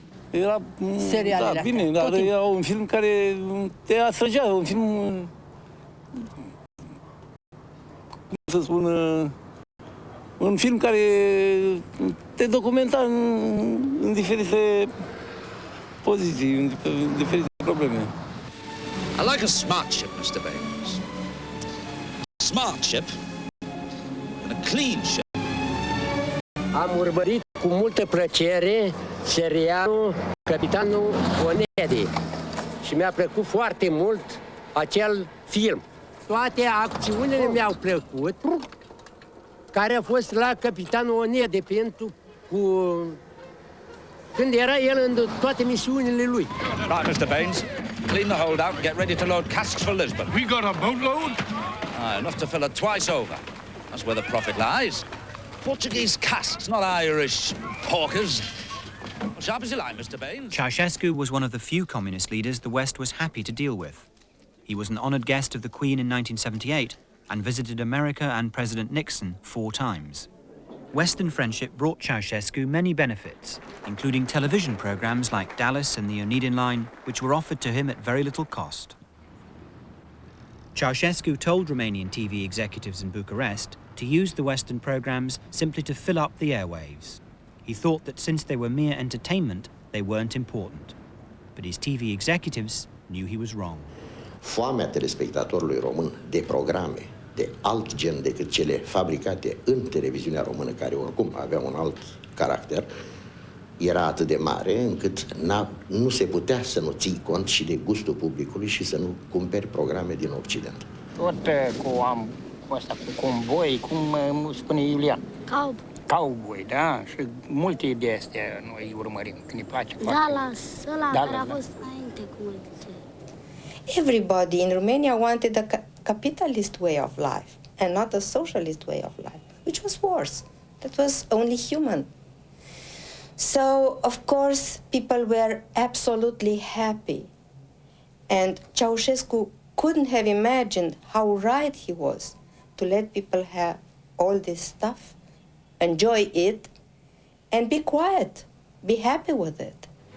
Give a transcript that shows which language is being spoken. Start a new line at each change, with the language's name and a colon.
Romanian: Era, da, bine, dar era un film care te atrăgea, un film, cum să spun, un film care te documenta în diferite poziții, în diferite probleme.
English: I like a smart ship, Mr. Baines. A smart ship and a clean ship.
Romanian: Am urmărit cu multă plăcere serialul Capitanul Onedi și mi-a plăcut foarte mult acel film. Toate acțiunile mi-au plăcut, care a fost la Capitanul Onedi pentru când era el în toate misiunile lui.
English: Right, Mr. Baines, clean the hold out and get ready to load casks for Lisbon. We got a boatload? Enough to fill it twice over. That's where the profit lies. Portuguese casks, not Irish hawkers. Sharp as you like, Mr. Baines. Ceausescu was one of the few communist leaders the West was happy to deal with. He was an honored guest of the Queen in 1978 and visited America and President Nixon 4 times. Western friendship brought Ceausescu many benefits, including television programs like Dallas and the Onedin Line, which were offered to him at very little cost. Ceausescu told Romanian TV executives in Bucharest to use the Western programs simply to fill up the airwaves. He thought that since they were mere entertainment, they weren't important. But his TV executives knew he was wrong.
Romanian: Foamea telespectatorului român de programe de alt gen decât cele fabricate în televiziunea română, care oricum avea un alt caracter, era atât de mare încât nu se putea să nu ții cont și de gustul publicului și să nu cumperi programe din Occident. Tot cu asta, cu comboi, cum spune Iulian. Cowboy, da? Și multe de astea noi urmărim, când ne place foarte mult. Ăla care a fost înainte cu multe.
English: Everybody in Romania wanted a capitalist way of life and not a socialist way of life, which was worse. That was only human. So, of course, people were absolutely happy. And Ceausescu couldn't have imagined how right he was to let people have all this stuff, enjoy it, and be quiet, be happy with it.